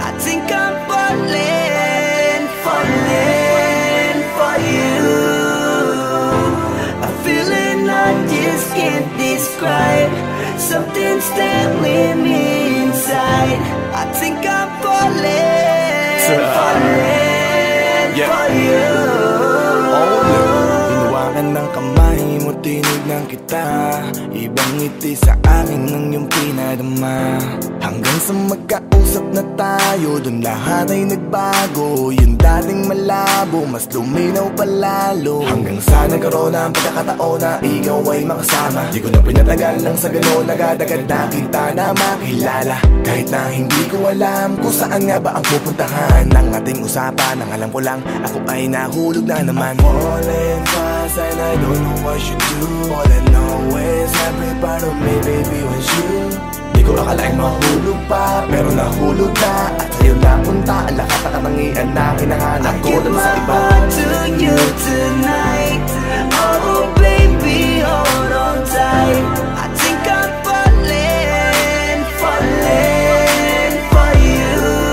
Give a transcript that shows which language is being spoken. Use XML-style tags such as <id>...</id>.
<en>I think I'm falling for you. A feeling I just can't describe. Something's telling me inside. I think I'm falling for you.</en> <tl>Hinawakan ng kamay mo, tinignan kita. Ibang ngiti sa akin ng iyong pinadama. Hanggang sa magkausap na tayo, dun lahat ay nagbago. Yung dating malabo, mas luminaw palalo. Hanggang sa nagkaroon ang pagkakataon na ikaw ay makasama. Di ko na pinatagal lang sa gano'n, agad-agad na kita na makilala. Kahit na hindi ko alam kung saan nga ba ang pupuntahan ng ating usapan. Ang alam ko lang, ako ay nahulog na naman.</tl> <en>I'm falling fast and I don't know what you do. All I know is every part of me, baby, was you.</en> <tl>Di ko akalaing mahulog pa, pero nahulog na. At sa'yo napunta ang lahat ng katangian na kinahanap ko dun sa iba.</tl> <en>I give my heart to you tonight. Oh baby, hold on tight. I think I'm falling for you.</en>